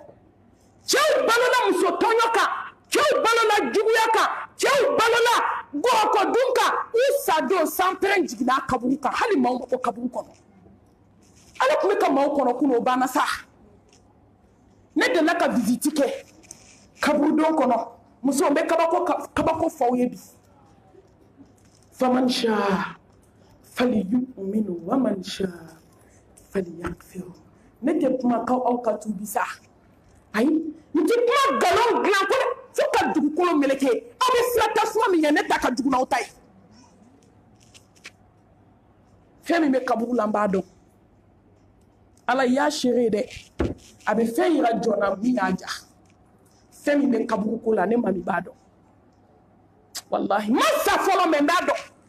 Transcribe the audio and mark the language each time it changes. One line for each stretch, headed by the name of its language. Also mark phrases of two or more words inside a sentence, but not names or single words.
Bambara: tiɲɛ bɔ cɛw balola muso tɔɲɔ kan cɛw balola juguya kan cɛw balola gɔkɔdun kan u sadon sanpɛrɛn jiginna kaburu kan hali maaw ma bɔ kaburu kɔnɔ ala tun bɛ ka maaw kɔnɔ kunun o banna sa ne delila ka visite kɛ kaburudon kɔnɔ muso bɛ kabako fɔ aw ye bi
Arabic: فمن شاء فليؤمن ومن شاء فليكفر
Bambara: ne tɛ kuma aw ka tuubi sa ayi n tɛ kuma galon dilan ko fo ka dugukolo meleke aw bɛ sira tasuma min ye ne ta ka jugu n'aw ta ye fɛn min bɛ kaburu la n b'a dɔn ala y'a seere dɛ a bɛ fɛn yira jɔnna min y'a ja fɛn min bɛ kaburu ko la ne mali b'a dɔn wallahi ma sa fɔlɔ mɛ n b'a dɔn